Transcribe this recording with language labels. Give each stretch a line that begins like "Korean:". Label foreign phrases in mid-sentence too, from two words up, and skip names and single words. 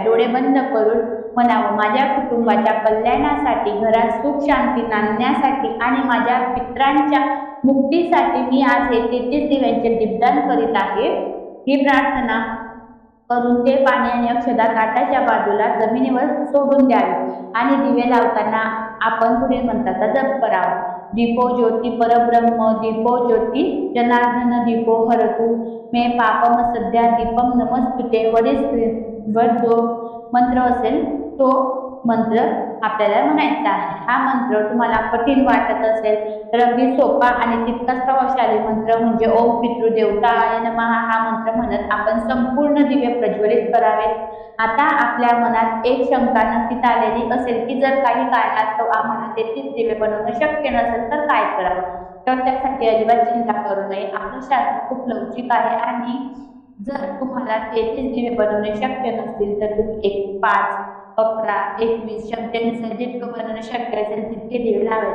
Marathi: डोळे बंद करून म्हणावं, माझ्या कुटुंबाच्या कल्याणासाठी, घरात सुख शांती नांदण्यासाठी आणि माझ्या पितरांच्या मुक्तीसाठी मी आज हे 33 दिव्यांचे दीपदान करीत आहे. ही प्रार्थना करून ते पाणी आणि अक्षता ताटाच्या बाजूला जमिनीवर सोडून द्यावे आणि दिवे लावताना आपण पुढील मंत्राचा जप करावा.
Sanskrit: दीपो ज्योती परब्रह्म दीपो ज्योती जनार्दन दीपो हरतु मे पापम सध्या दीपम नमस्तुते.
Marathi: वरील जो मंत्र असेल तो मंत्र आपल्याला म्हणायचा आहे. हा मंत्र तुम्हाला कठीण वाटत असेल तर अगदी सोपा आणि तितकाच प्रभावशाली मंत्र म्हणजे
Sanskrit: ओम पितृदेवताय नमः
Marathi: हा मंत्र म्हणत आपण संपूर्ण दिवे प्रज्वलित करावे. आता आपल्या मनात एक शंका नक्कीच आलेली असेल की जर काही कारणास्तव आम्हाला 33 दिवे बनवणं शक्य नसेल तर काय करावं. तर त्यासाठी अजिबात चिंता करू नये. आपलं शास्त्र खूप लवचिक आहे आणि जर तुम्हाला 33 दिवे बनवणे शक्य नसतील तर तुम्ही 5, 11, 21 शक्यतेनुसार जितकं बनवणं शक्य असेल तितके दिवे लावायचे.